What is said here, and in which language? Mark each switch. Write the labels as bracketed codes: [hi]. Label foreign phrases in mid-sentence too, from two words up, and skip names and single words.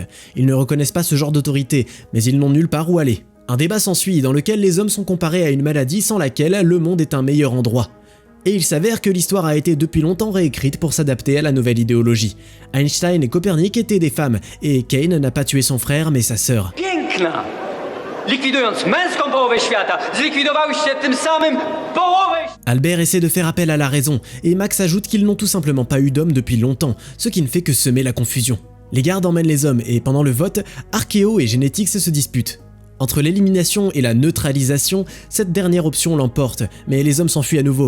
[fr] Ils ne reconnaissent pas ce genre d'autorité, mais ils n'ont nulle part où aller. Un débat s'ensuit dans lequel les hommes sont comparés à une maladie sans laquelle le monde est un meilleur endroit. Et il s'avère que l'histoire a été depuis longtemps réécrite pour s'adapter à la nouvelle idéologie. Einstein et Copernic étaient des femmes, et Kane n'a pas tué son frère mais sa sœur. [pl] Piękna! Likwidując męską połowę świata, zlikwidowałyście tym samym połowę... [fr] Albert essaie de faire appel à la raison, et Max ajoute qu'ils n'ont tout simplement pas eu d'hommes depuis longtemps, ce qui ne fait que semer la confusion. Les gardes emmènent les hommes, et pendant le vote, Archéo et Genetics se disputent. Entre l'élimination et la neutralisation, cette dernière option l'emporte, mais les hommes s'enfuient à nouveau.